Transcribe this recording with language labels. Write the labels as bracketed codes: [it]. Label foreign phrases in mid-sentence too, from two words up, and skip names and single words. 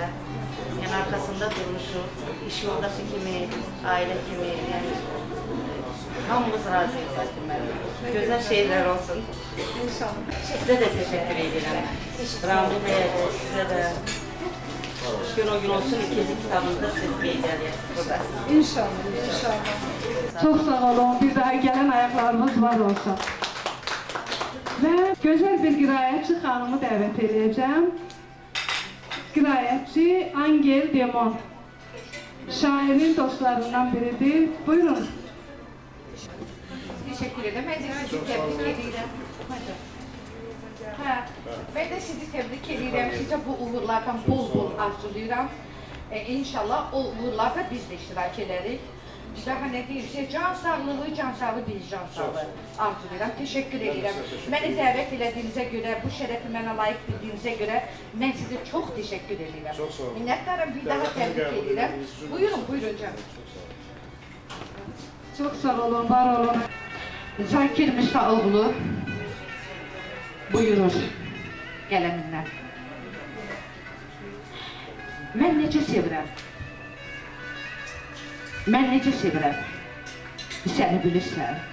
[az] Yəni arkasında durmuşuq, iş yoldaşı kimi, ailə kimi, yəni hamımız razıyıq Zakir müəllim. Gözəl şeylər olsun. İnşallah. Sizə də təşəkkür edirəm. Ramil bəyə də, sizə də. Gün o gün olsun, ikinci kitabında siz qeyd edirsiniz burada. İnşallah, inşallah. [tr] Çok sağ olun, bir daha gelen ayaklarımız var olsun. Ve güzel bir [az] qiraətçi xanımı dəvət edəcəm. Qiraətçi Angel Demon. Şairin dostlarından biridir. Buyurun. [tr] Teşekkür ederim. Ben de sizi tebrik ederim. Ben de sizi tebrik ederim. Size bu uğurlardan bol arzulayıram. İnşallah o uğurlarda biz de iştirak ederiz. [az] Daha ne deyirsə, can sağlığı, can sağlığı, biz can sağlığı arzulayıram. [tr] Teşekkür ederim. [az] Beni dəvət elədiyinizə görə, bu şərəfi mənə layiq bildiyinizə görə mən sizə çox [tr] teşekkür ederim. Çok sağ olun. [az] Minnətdarım, bir daha təbrik ederim. Buyurun, buyurun canım. [tr] Çok sağ olun, var olun. [az] Zakir Müsaoğlu buyurur qələmindən. Mən necə sevirəm? Mən necə sevirəm? Səni bilirsən.